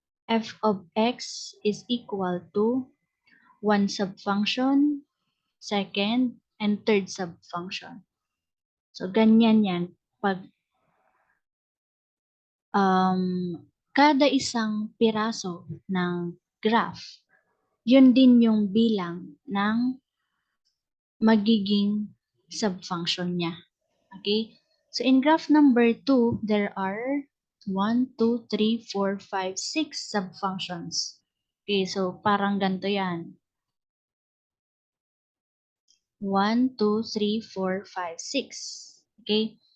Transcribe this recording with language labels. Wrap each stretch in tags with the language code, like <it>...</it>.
<en>F of x is equal to one subfunction, second, and third subfunction. So,</en> <tl>ganyan yan pag kada isang piraso ng graph, yun din yung bilang ng magiging subfunction niya. Okay?</tl> <en>So in graph number 2, there are 1, 2, 3, 4, 5, 6 subfunctions.</en> <tl>Okay, so parang ganito yan.</tl> <en>1, 2, 3, 4, 5, 6. Okay?</en>